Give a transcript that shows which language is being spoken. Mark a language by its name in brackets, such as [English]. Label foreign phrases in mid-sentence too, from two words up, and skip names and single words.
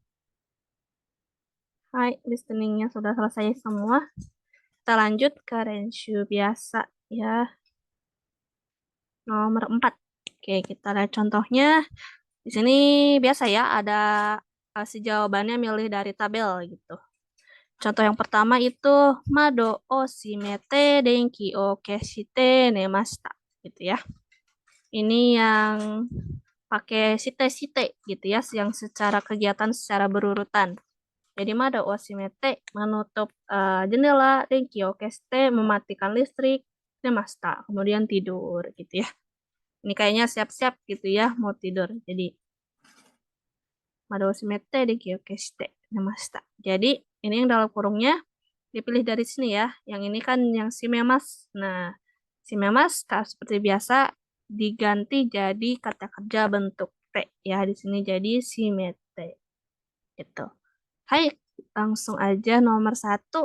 [Indonesian] Hai, listeningnya sudah selesai semua. Kita lanjut ke renshu biasa ya. Nomor 4. Oke, kita lihat contohnya. Di sini biasa ya, ada si jawabannya milih dari tabel gitu. Contoh yang pertama itu [Japanese] 窓を閉めて電気を消して寝ました [Indonesian] gitu ya. Ini yang pakai shite-shite gitu ya, yang secara kegiatan secara berurutan. Jadi [Japanese] 窓を閉めて [Indonesian] menutup jendela, [Japanese] 電気を消して [Indonesian] mematikan listrik, nemashita kemudian tidur gitu ya. Ini kayaknya siap-siap gitu ya mau tidur. Jadi [Japanese] 窓を閉めて電気を消して寝ました. [Indonesian] Jadi ini yang dalam kurungnya dipilih dari sini ya. Yang ini kan yang si memas. Nah, si memas seperti biasa diganti jadi kata kerja bentuk T ya. Di sini jadi si mete. Gitu. Hai, langsung aja nomor 1.